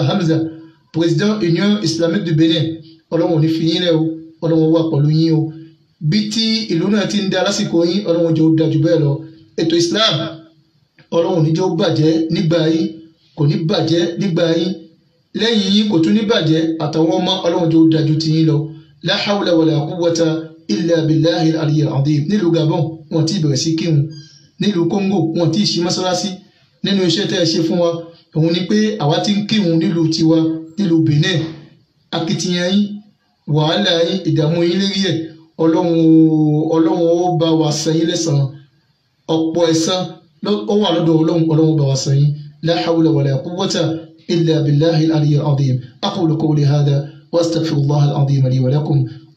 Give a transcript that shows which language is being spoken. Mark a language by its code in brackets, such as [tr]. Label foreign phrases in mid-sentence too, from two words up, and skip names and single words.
[yo] Hamza président Union Islamique du Benin ọlọ́run ò ní fi yín rẹ o ọlọ́run wà pẹ̀lú yín o bí tí ìlú náà ti ń da lásìkò yín ọlọ́run jẹ́ ó dájú bẹ́ẹ̀ lọ ètò Islam ọlọ́run níjọ́ bàjẹ́ nígbà yín kò ní bàjẹ́ nígbà yín lẹ́yìn yín kò tún ní bàjẹ́ àtàwọn ọmọ ọlọ́run jẹ́ ó dájú ti yín lọ la [ar] حول ولا قوة إلا بالله العلي العظيم [yo] nílùú Gabon wọn ti bẹ̀rẹ̀ sí kírun nílùú Congo wọn ti ṣí mọ́sálásí nínú iṣẹ́ tẹ́ ẹ ṣe fún wa òun ni pé àwa ti ń kírun nílùú tiwa nílùú Benin akitiyan yín wàhálà yín ìdààmú yín lérí ẹ̀ ọlọ́run ó bá wa san yín lẹ́san ọ̀pọ̀ ẹ̀san ó wà lọ́dọ̀ ọlọ́run bá wa san yín [ar] لا حول ولا قوة إلا بالله العلي العظيم أقول قولي هذا وأستغفر الله العظيم لي ولكم